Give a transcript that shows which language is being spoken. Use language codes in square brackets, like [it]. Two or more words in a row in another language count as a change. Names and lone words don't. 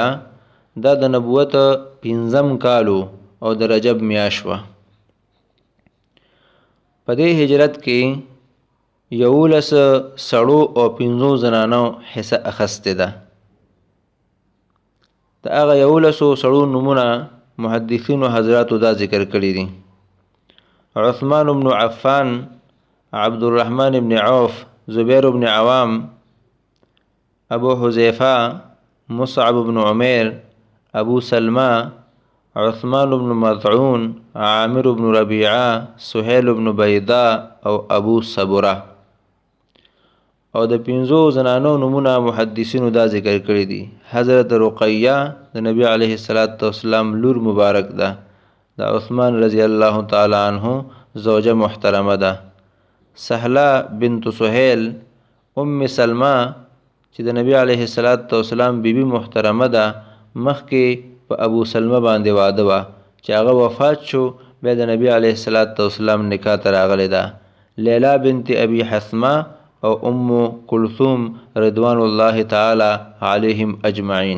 [ps] دا د نبوت 5 کالو او د رجب میاشت وه. په دې هجرت کې 11 سړو او 15 زنانو حصه اخیستې ده. د هغه 11 سړو نومونه محدثینو حضراتو دا ذکر کړي دي: عثمان بن عفان، عبد الرحمن بن عوف، زبیر بن عوام، ابو حذیفه، مصعب بن عمیر، ابو سلمہ، عثمان بن مطعون، عامر بن ربیعه، سهیل بن بیضا او ابو صبره. او د 15 زنانو نمونه محدثینو دا ذکر کړی دي: حضرت رقیہ د نبی [ar] علیه السلام [ps] لور مبارک ده. د عثمان [ar] رضی الله تعالی عنه [ps] زوجه محترمه ده. سهله بنت سهیل ام سلمہ چې د نبی [ar] علیه السلام [ps] بیبي محترمه ده، مخکې په ابو سلمہ باندې واده وه چې هغه وفات شو، بیا د نبی [ar] علیه السلام [ps] نکاح ته راغلی ده. لیلا بنت ابي حثمه او ام کلثوم [ar] رضوان الله تعالی علیهم اجمعین.